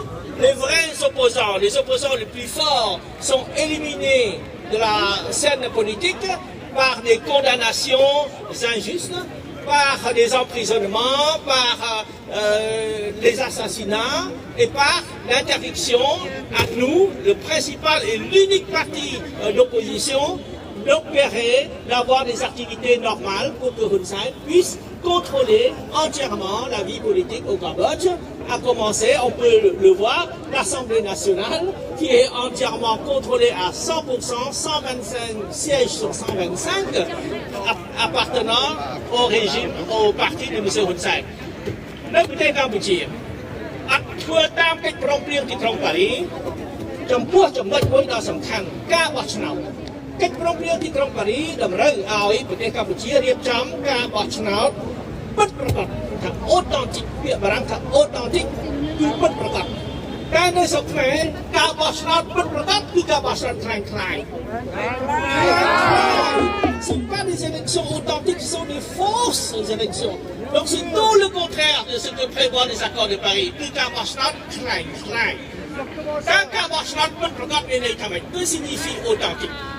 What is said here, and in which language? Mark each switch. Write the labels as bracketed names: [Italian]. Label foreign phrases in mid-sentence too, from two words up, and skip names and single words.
[French] Les vrais opposants, les opposants les plus forts, sont éliminés de la scène politique par des condamnations injustes, par des emprisonnements, par les assassinats et par l'interdiction à nous, le principal et l'unique parti d'opposition, d'opérer, d'avoir des activités normales pour que Hun Sen puisse contrôler entièrement la vie politique au Cambodge. À commencer, on peut le voir, l'Assemblée nationale qui est entièrement contrôlée à 100%, 125 sièges sur 125, appartenant au régime, au parti de M. Hun Sen. [Khmer] នៅប្រទេសកម្ពុជាអត់ធ្វើតាមកិច្ចព្រមព្រៀងទីក្រុងប៉ារីសចំពោះចំណុចមួយដ៏សំខាន់ការបោះឆ្នោតកិច្ចព្រមព្រៀងទីក្រុងប៉ារីសតម្រូវឲ្យប្រទេសកម្ពុជារៀបចំការបោះឆ្នោតពិតប្រាកដថា authentique ពាក្យបារាំងថា authentique គឺពិតប្រាកដតែនៅស្រុកខ្មែរការបោះឆ្នោតពិតប្រាកដគឺការបោះឆ្នោតคล้ายៗ [French] Ce ne sont pas des élections authentiques, ce sont des fausses élections. Donc c'est tout le contraire de ce que prévoient les accords de Paris. Que signifie authentique?